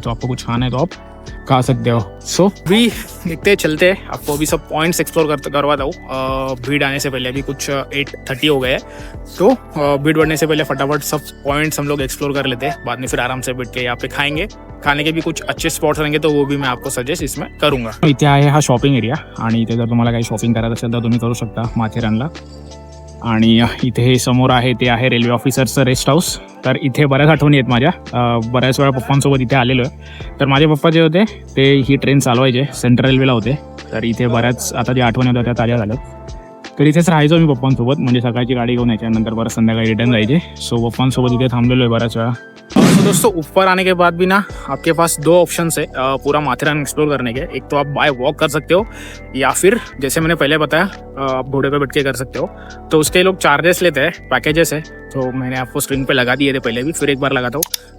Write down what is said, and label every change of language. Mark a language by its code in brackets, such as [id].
[hi] तो आपको कुछ खाना है तो आप खा सकते हो। सो भी देखते चलते हैं, आपको अभी सब पॉइंट्स एक्सप्लोर करवाता हूँ। भीड़ आने से पहले, अभी कुछ 8:30 हो गए हैं, तो भीड़ बढ़ने से पहले फटाफट सब पॉइंट्स हम लोग एक्सप्लोर कर लेते हैं। बाद में फिर आराम से बैठ के यहाँ पे खाएंगे। खाने के भी कुछ अच्छे स्पॉट्स रहेंगे तो वो भी मैं आपको सजेस्ट इसमें करूँगा। [mr] इथे आहे हा शॉपिंग एरिया, आणि इथे जर तुम्हाला काही शॉपिंग करायचं असेल तर तुम्ही करू शकता माथेरानला। आणि इथे हे समोर आहे ते आहे रेल्वे ऑफिसरचं रेस्ट हाऊस। तर इथे बऱ्याच आठवणी आहेत माझ्या, बऱ्याच वेळा पप्पांसोबत इथे आलेलो आहे। तर माझे पप्पा जे होते ते ही ट्रेन चालवायचे, सेंट्रल रेल्वेला होते। तर इथे बऱ्याच आता जे आठवणी होत्या त्या ताज्या झाल्यात। तर इथेच राहायचो मी पप्पांसोबत, म्हणजे सकाळची गाडी घेऊन यायच्या, नंतर परत संध्याकाळी रिटर्न जायचे। सो पप्पांसोबत इथे थांबलेलो आहे बऱ्याच वेळा। [hi] तो दोस्तों ऊपर आने के बाद भी ना आपके पास 2 ऑप्शंस है पूरा माथेरान एक्सप्लोर करने के। एक तो आप बाय वॉक कर सकते हो, या फिर जैसे मैंने पहले बताया आप घोड़े पे बैठ के कर सकते हो। तो उसके लोग चार्जेस लेते हैं, पैकेजेस है, तो मैंने आपको स्क्रीन पे लगा दिए थे पहले भी, फिर एक बार लगाता हूँ।